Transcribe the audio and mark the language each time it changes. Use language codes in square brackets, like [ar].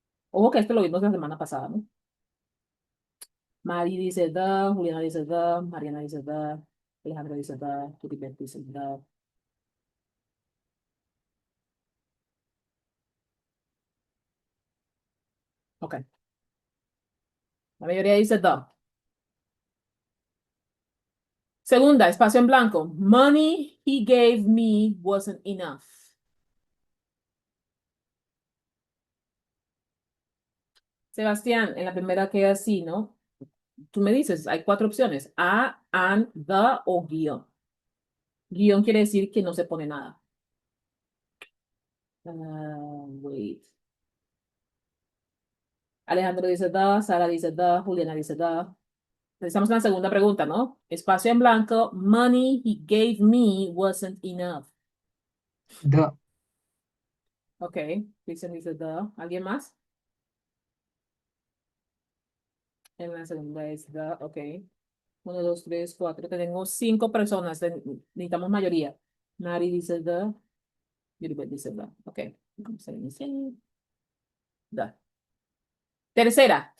[es] Ojo que esto lo vimos la semana pasada, ¿no? Mari dice the, Juliana dice the, Mariana dice the, Alejandro dice the, Yuribe dice the. Ok. La mayoría dice the. Segunda, espacio en blanco. [en] Money he gave me wasn't enough. [es] Sebastián, en la primera queda así, ¿no? Tú me dices, hay 4 opciones. A, and, the o guión. Guión quiere decir que no se pone nada. [en] Wait. [es] Alejandro dice the, Sara dice the, Juliana dice the. Estamos en la segunda pregunta, ¿no? Espacio en blanco. [en] Money he gave me wasn't enough. The. [es] Ok. Cristian dice the. ¿Alguien más? En la segunda es the. Ok. 1, 2, 3, 4. Tenemos 5 personas. Necesitamos mayoría. Mari dice the. Gilbert dice the. Ok. Vamos a iniciar. The. Tercera.